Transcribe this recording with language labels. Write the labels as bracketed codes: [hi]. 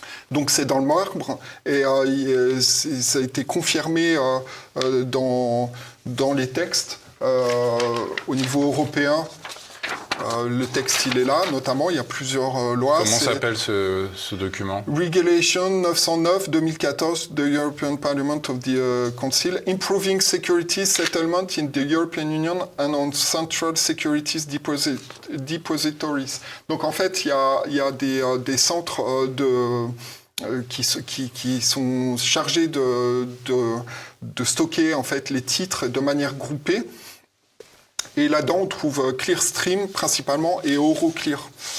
[fr] Donc c'est dans le marbre, et ça a été confirmé dans les textes au niveau européen. Le texte, il est là, notamment, il y a plusieurs lois. Comment s'appelle ce document? [en] Regulation 909-2014, the European Parliament of the Council, improving security settlement in the European Union and on central securities depositories. [fr] Donc en fait, il y a des centres qui sont chargés de stocker en fait les titres de manière groupée. Et là-dedans, on trouve Clearstream principalement et Euroclear.